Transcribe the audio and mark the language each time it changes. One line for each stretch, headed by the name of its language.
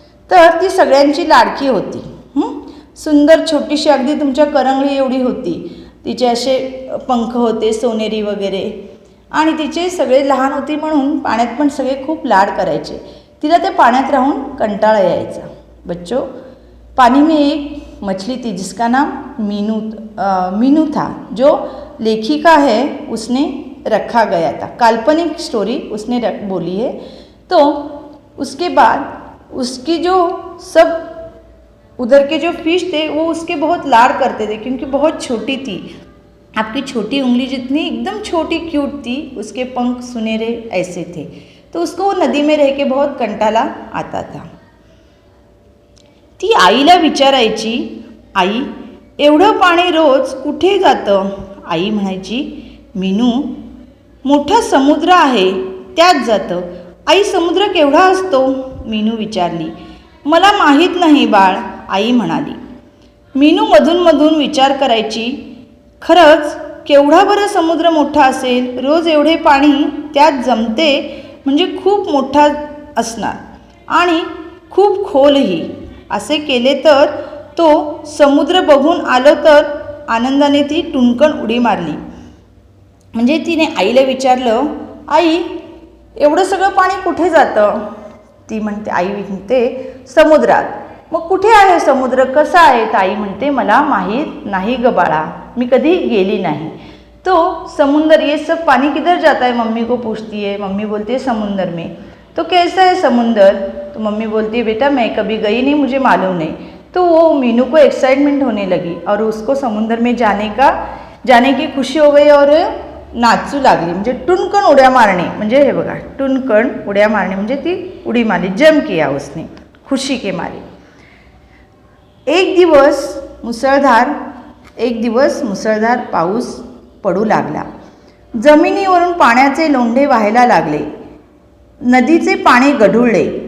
Marathi: तर ती सगळ्यांची लाडकी होती. सुंदर छोटीशी, अगदी तुमच्या करंगळी एवढी होती. तिचे असे पंख होते सोनेरी वगैरे, आणि तिचे सगळे लहान होती म्हणून पाण्यात पण सगळे खूप लाड करायचे. तिला त्या पाण्यात राहून कंटाळा यायचा.
Hindi: बच्चों, पानी में एक मछली थी जिसका नाम मीनू था, जो लेखिका है उसने रखा गया था. काल्पनिक स्टोरी उसने बोली है. तो उसके बाद उसकी जो सब उधर के जो फिश थे वो उसके बहुत लाड करते थे, क्योंकि बहुत छोटी थी, आपकी छोटी उंगली जितनी, एकदम छोटी क्यूट थी. उसके पंख सुनहरे ऐसे थे. तो उसको वो नदी में रह के बहुत कंटाला आता था.
Marathi: ती आईला विचारायची, आई, एवढं पाणी रोज कुठे जातं? आई म्हणायची, मीनू, मोठा समुद्र आहे त्यात जातं. आई, समुद्र केवढा असतो? मीनू विचारली. मला माहीत नाही बाळ, आई म्हणाली. मीनू मधून विचार करायची, खरंच केवढा बरं समुद्र मोठा असेल? रोज एवढे पाणी त्यात जमते म्हणजे खूप मोठा असणार, आणि खूप खोलही. असे केले तर तो समुद्र बघून आलं तर? आनंदाने ती टुणकन उडी मारली. म्हणजे तिने आईला विचारलं, आई, एवढं सगळं पाणी कुठे जातं? ती म्हणते, आई म्हणते, समुद्रात. मग कुठे आहे समुद्र, कसा आहे? आई म्हणते, मला माहीत नाही ग बाळा, मी कधी गेली नाही.
Hindi: तो समुंदर, ये सब पानी किधर जाता है? मम्मी को पूछती है. मम्मी बोलती है, समुंदर में. तो कैसा है समुंदर? तो मम्मी बोलती है, बेटा मैं कभी गई नहीं, मुझे मालूम नहीं. तो वो मीनू को एक्साइटमेंट होने लगी और उसको समुंदर में जाने की खुशी हो गई और
Marathi: नाचू लागली. म्हणजे टुणकन उड्या मारणे, म्हणजे हे बघा, टुणकन उड्या मारणे म्हणजे ती उडी मारली,
Hindi: जम किया उसने खुशी के मारे.
Marathi: एक दिवस मुसळधार पाऊस पडू लागला. जमिनीवरून पाण्याचे लोंढे व्हायला लागले. नदीचे पाणी गढुळले.